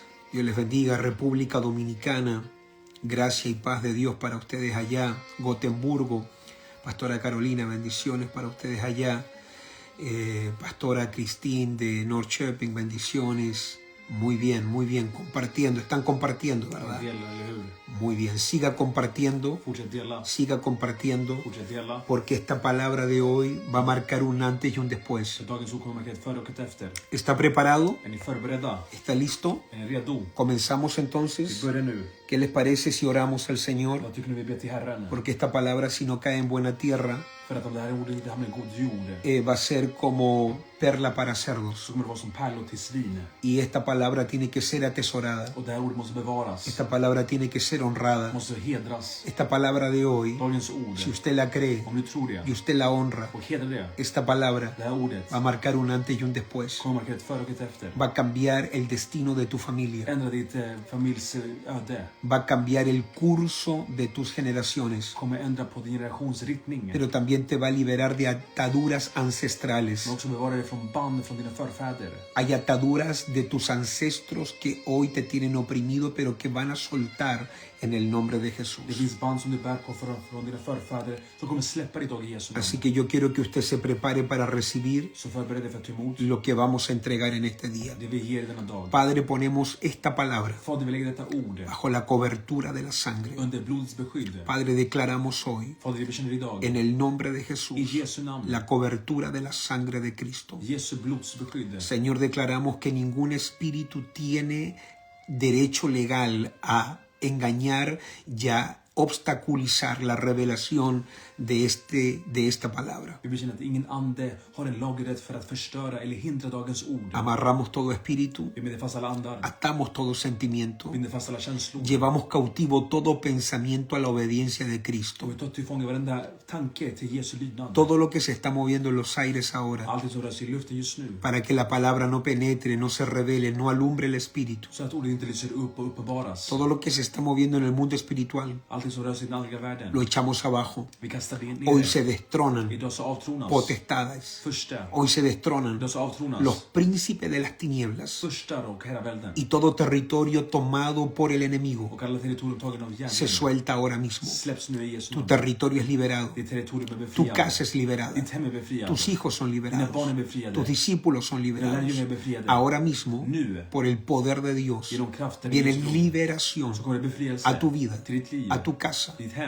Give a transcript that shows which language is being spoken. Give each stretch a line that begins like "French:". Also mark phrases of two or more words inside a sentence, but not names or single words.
Spanish: Dios les bendiga, República Dominicana, gracia y paz de Dios para ustedes allá. Gotemburgo, Pastora Carolina, bendiciones para ustedes allá. Pastora Cristín de Norrköping, bendiciones. Muy bien, compartiendo. Están compartiendo, ¿verdad?
Swedish: Dela, eller hur?
Spanish: Muy bien, siga compartiendo,
Swedish: Fortsätt dela. Fortsätt dela.
Spanish: porque esta palabra de hoy va a marcar un antes y un después.
Swedish: Så dagens ord kommer markera ett före och ett efter.
Spanish: ¿Está preparado?
Swedish: Är ni förberedda?
Spanish: ¿Está listo?
Swedish: Är ni redo?
Spanish: Comenzamos
Swedish: Vi
Spanish: entonces.
Swedish: börjar nu.
Spanish: ¿Qué les parece si oramos al Señor?
Swedish: Vad tycker ni vi ber till Herren?
Spanish: Porque esta palabra, si no cae en buena tierra,
Swedish: För att om det här ordet inte hamnar i god jord
Spanish: va a ser como perla para cerdos.
Swedish: så kommer det vara som pärlor till svin.
Spanish: Y esta palabra tiene que ser atesorada.
Swedish: Och det här ordet måste bevaras.
Spanish: Esta palabra tiene que ser honrada.
Swedish: Måste hedras.
Spanish: Esta palabra de hoy,
Swedish: Dagens ord.
Spanish: si usted la cree
Swedish: Om du tror det
Spanish: y usted la honra,
Swedish: och hedrar det.
Spanish: esta palabra
Swedish: Det här ordet
Spanish: va a marcar un antes y un después.
Swedish: kommer markera ett före och ett efter.
Spanish: Va a cambiar el destino de tu familia.
Swedish: Ändra ditt familjs öde.
Spanish: Va a cambiar el curso de tus generaciones.
Swedish: Kommer ändra på din generations riktning.
Spanish: Pero también te va a liberar de ataduras ancestrales.
Swedish: Men också bevara dig från band från dina förfäder.
Spanish: Hay ataduras de tus ancestros que hoy te tienen oprimido, pero que van a soltar en el nombre de
Swedish: Det
Spanish: Jesús.
Swedish: finns band som du bär på från dina förfäder som kommer släppa dig idag i Jesu namn.
Spanish: Así que yo quiero que usted se prepare para recibir
Swedish: Så förbered dig för att ta emot
Spanish: lo que vamos a entregar en este día.
Swedish: det vi ger denna dag.
Spanish: Padre, ponemos esta palabra
Swedish: Fader, vi lägger detta ord
Spanish: bajo la cobertura de la sangre.
Swedish: under blodets beskydd.
Spanish: Padre, declaramos hoy,
Swedish: Fader, vi bekänner idag
Spanish: en el nombre de
Swedish: i
Spanish: Jesús,
Swedish: Jesu namn,
Spanish: la cobertura de la sangre de Cristo.
Swedish: Jesu blods beskydd.
Spanish: Señor, declaramos que ningún espíritu tiene derecho legal a engañar y a obstaculizar la revelación de esta palabra.
Swedish: Vi bekänner att ingen ande har en lagrätt för att förstöra eller hindra dagens ord.
Spanish: Amarramos todo espíritu,
Swedish: Vi binder fast alla andar.
Spanish: atamos todo sentimiento,
Swedish: Binder fast alla känslor.
Spanish: llevamos cautivo todo pensamiento a la obediencia de Cristo.
Swedish: Och vi tar till fånga varenda tanke till Jesu lydnad.
Spanish: Todo lo que se está moviendo en los aires ahora,
Swedish: Allt som rör sig i luften just nu.
Spanish: para que la palabra no penetre, no se revele, no alumbre el espíritu.
Swedish: Så att ordet inte lyser upp och uppenbaras.
Spanish: Todo lo que se está moviendo en el mundo espiritual,
Swedish: Allt som rör sig i den andliga världen.
Spanish: lo echamos abajo.
Swedish: Vi kastar det
Spanish: Hoy
Swedish: ner.
Spanish: se destronan
Swedish: Idag så avtronas.
Spanish: potestades.
Swedish: Första.
Spanish: Hoy se destronan
Swedish: Idag så avtronas.
Spanish: los príncipes de las tinieblas
Swedish: Första och herravälden.
Spanish: y todo territorio tomado por el enemigo
Swedish: Och alla territorier tagna av
Spanish: se
Swedish: djävulen.
Spanish: suelta ahora mismo.
Swedish: Släpps nu i Jesu
Spanish: Tu
Swedish: namn.
Spanish: territorio es liberado,
Swedish: Ditt territorium är
Spanish: tu
Swedish: befriat.
Spanish: casa es liberada,
Swedish: Ditt hem är befriat.
Spanish: tus hijos son
Swedish: Dina
Spanish: liberados,
Swedish: barn är befriade.
Spanish: tus discípulos son liberados.
Swedish: lärjungar är befriade.
Spanish: Ahora mismo,
Swedish: Nu.
Spanish: por el poder de Dios,
Swedish: Genom kraften i
Spanish: viene
Swedish: Jesu namn.
Spanish: liberación
Swedish: Så kommer det befrielse
Spanish: a tu vida,
Swedish: till ditt liv.
Spanish: a tu casa,
Swedish: Ditt hem.